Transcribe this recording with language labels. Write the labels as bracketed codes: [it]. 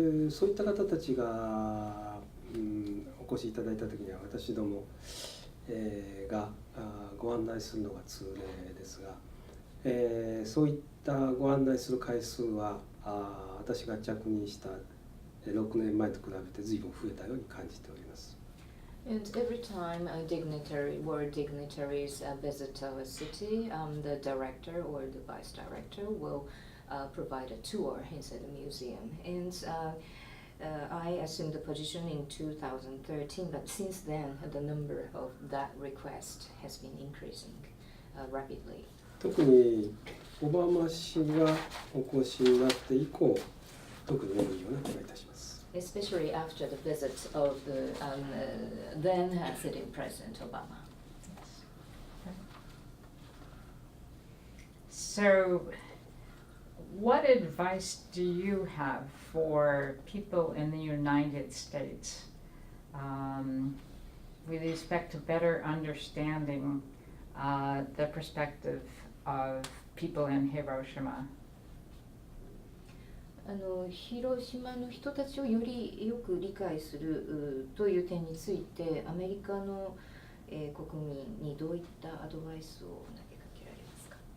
[ja] そういった方たちがお越しいただいた時には私ども、がご案内するのが通例ですが、そういったご案内する回数は私が着任した6年前と比べて随分増えたように感じております。 [en] And every time world dignitaries visit our city, the director or the vice director will provide a tour inside the museum. And I assumed the position in 2013, but since then the number of that request has been increasing rapidly. [ja] 特にオバマ氏がお越しになって以降、特に多いような気がいたします。 [en] Especially after the visit of the then sitting President Obama. So, what advice do you have for people in the United States with respect to better understanding the perspective of people in Hiroshima? [ja] 広島の人たちをよりよく理解するという点について、アメリカの、国民にどういったアドバイスを投げかけられますか。